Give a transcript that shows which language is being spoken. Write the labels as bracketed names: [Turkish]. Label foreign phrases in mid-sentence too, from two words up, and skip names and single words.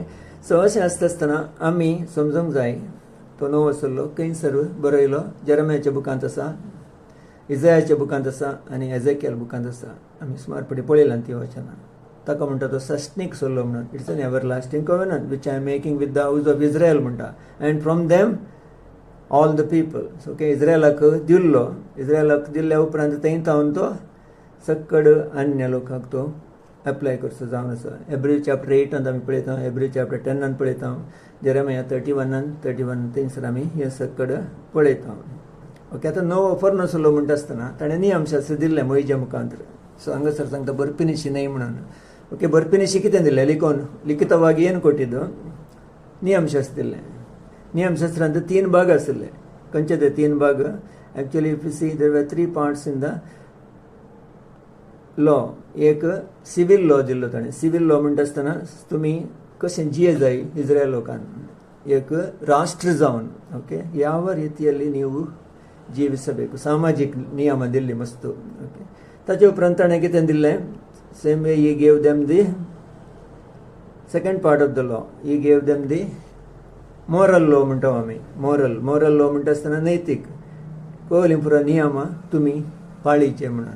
[Konkani] सो अशें आसता आसतना आमी समजूंक जाय तो नवो सल्लो खंयसर बरयलो. जेरेमियाच्या बुकांत आसा, इजायाच्या बुकांत आसा आनी एजेकियल बुकांत आसा. आमी सुमारपणी पळयलां ती वचनां. ताका म्हणटा तो सस्नीक सल्लो म्हणून. [English] It's an everlasting covenant which I am making with the house of Israel म्हणटा. And from them all the people. Okay. [Konkani] इस्रायलाक दिल्लो. इस्रायलाक दिल्ल्या उपरांत थंय तावन तो सक्कड अन्य लोकांक तो एप्लाय करचो जावन आसा. एब्री चॅप्टर 8 आमी पळयता, एब्री चॅप्टर 10 पळयता, जेरेमिया 31 थंयसर आमी हें सक्कड पळयता. ओके. आतां नवो पोरनो सल्लो म्हणटा आसतना ताणें नियमशास्त्र दिल्लें मोइजे मुखांतर. सो हांगासर सांगता बर्पिनिशी न्हय म्हणून. ओके. बर्पिनिशी कितें दिलें लिखून [Kannada] ಲಿಖಿತವಾಗಿ ಏನು ಕೊಟ್ಟಿದ್ದು [Konkani] नियमशास्त्र दिल्लें. नियमशास्त्रांत 3 भाग आसले. खंयचे ते 3 भाग? [English] Actually if you see there are 3 parts in the law. [Konkani] एक [English] civil law [Konkani] दिल्लो ताणें. [English] civil law [Konkani] म्हणटा आसतना तुमी कशें जिये जाय इस्रायल लोकांक. [Kannada] एक ರಾಷ್ಟ್ರ [Konkani] जावन ओके [Kannada] ಯಾವ ರೀತಿಯಲ್ಲಿ ನೀವು ಜೀವಿಸಬೇಕು ಸಾಮಾಜಿಕ ನಿಯಮ [Konkani] दिल्ली मस्त. ओके. ताचे उपरांत ताणें कितें दिल्लें? [English] Same way he gave them the second part of the law. He gave them the moral law [Konkani] म्हणटा आमी. [English] moral law [Konkani] म्हणटा आसतना नैतीक पयलीं नियम तुमी पाळीचे म्हणून.